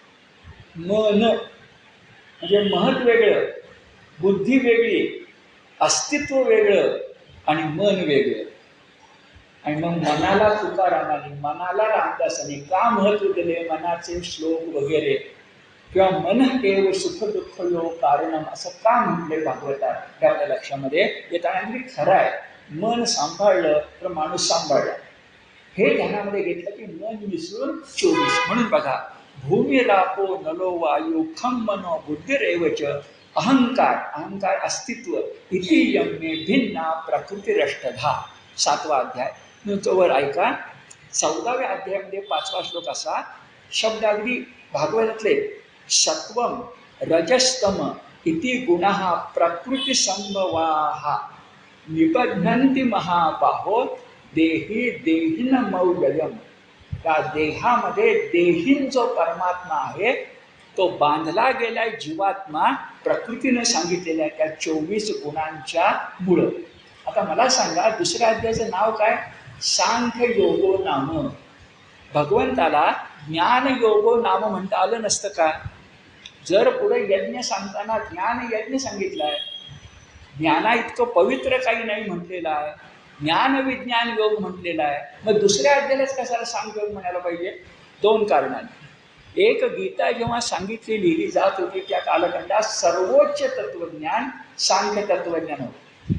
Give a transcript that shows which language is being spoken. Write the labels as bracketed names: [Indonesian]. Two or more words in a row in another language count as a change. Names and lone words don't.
[Marathi] मन म्हणजे महत वेगळं, बुद्धी वेगळी, अस्तित्व वेगळं आणि मन वेगळं. आणि मग मनाला तुकारामाने, मनाला रामदासाने का महत्व दिले, मनाचे श्लोक वगैरे, किंवा [Sanskrit] मन एव सुख दुःख योग कारणम [Marathi] असं का म्हटले भागवतात, हे आपल्या लक्षामध्ये येताना. आणि खरं आहे, मन सांभाळलं तर माणूस सांभाळला. हे ध्यानामध्ये घेतलं की मन मिसळून 24. म्हणून बघा, [Sanskrit] भूमी रापो नलो वायू खम मनो बुद्धिरेवच अहंकार, अहंकार अस्तित्व, इति यम्मे भिन्ना प्रकृतिरष्टधा. [Marathi] 7वा अध्याय. वर ऐका. 14व्या अध्यायामध्ये 5वा श्लोक असा शब्द अगदी भागवतातले, [Sanskrit] सत्वम रजस्तम इति गुणः प्रकृती संभवाः निबध्नन्ति महाबाहो देही देहिन मौल्यम. [Marathi] त्या देहामध्ये देहीन जो परमात्मा आहे तो बांधला गेलाय जीवात्मा प्रकृतीनं सांगितलेल्या त्या 24 गुणांच्या मुळं. आता मला सांगा, दुसऱ्या अध्यायाचं नाव काय? [Sanskrit] सांख्य योगो नाम. [Marathi] भगवंताला [Sanskrit] ज्ञान योगो नाम [Marathi] म्हणता आलं नसतं का? जर पुढे यज्ञ सांगताना ज्ञान यज्ञ सांगितलाय, ज्ञाना इतकं पवित्र काही नाही म्हटलेलं आहे, ज्ञान विज्ञान योग म्हटलेला आहे, मग दुसऱ्या अध्यायालाच कशाला सांख्य योग म्हणायला पाहिजे? 2 कारणांनी. एक, गीता जेव्हा सांगितली लिहिली जात होती त्या कालखंडात सर्वोच्च तत्वज्ञान सांख्य तत्वज्ञान होतं.